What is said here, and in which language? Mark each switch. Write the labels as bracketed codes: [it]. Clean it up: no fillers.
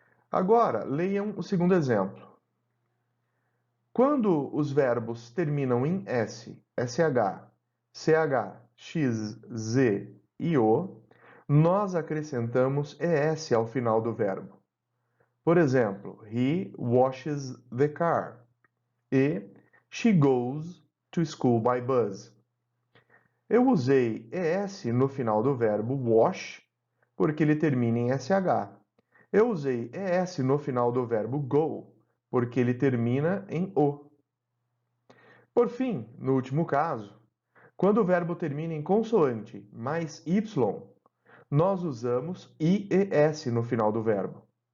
[pt] Agora, leiam o segundo exemplo. Quando os verbos terminam em s, sh, ch, x, z e o, nós acrescentamos es ao final do verbo. Por exemplo, [en] he washes the car e she goes to school by bus. [pt] Eu usei es no final do verbo wash porque ele termina em sh. Eu usei es no final do verbo go porque ele termina em o. Por fim, no último caso, quando o verbo termina em consoante mais y, nós usamos ies no final do verbo.